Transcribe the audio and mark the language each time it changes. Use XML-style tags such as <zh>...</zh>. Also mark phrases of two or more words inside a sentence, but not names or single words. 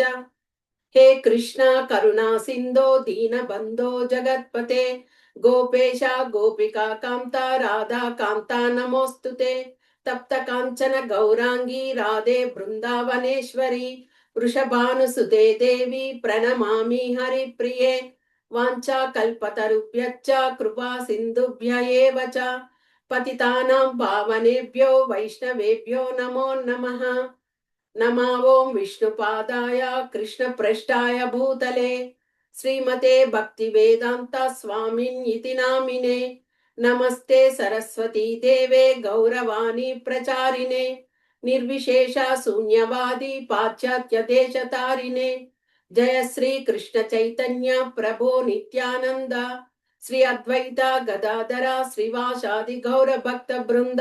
<sa>హే కృష్ణ కరుణా సింధో దీన బంధో జగత్పతే గోపేశ గోపికా కాంత రాధా కాంత నమోస్తుతే. తప్త కాంచన గౌరాంగీ రాధే బృందావనేశ్వరి వృషభానుసుతే దేవి ప్రణమామి హరిప్రియే. వాంఛా కల్పతరుభ్యశ్చ కృపా సింధుభ్య ఏవ చ పతితానాం పావనేభ్యో వైష్ణవేభ్యో నమో నమః. నమో ఓం విష్ణుపాదాయ కృష్ణప్రష్టాయ భూతలే శ్రీమతే భక్తి వేదాంత స్వామిన్యితి నామినే. నమస్తే సరస్వతీ దేవే గౌరవాణి ప్రచారిణే నిర్విశేష శూన్యవాది పాశ్చాత్య దేశతారిణే. జయ శ్రీ కృష్ణ చైతన్య ప్రభో నిత్యానంద శ్రీ అద్వైత గదాధర శ్రీవాసాది గౌర భక్త బృంద.</sa>